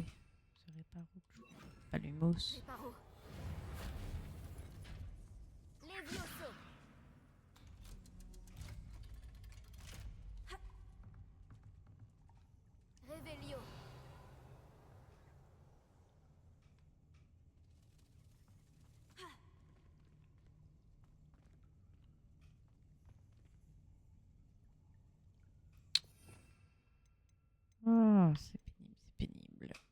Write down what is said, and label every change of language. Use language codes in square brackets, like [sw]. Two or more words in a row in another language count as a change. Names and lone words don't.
[fr] C'est Réparo. Pas Lumos. Réparo. Levioso. Revelio. Oh, c'est pénible.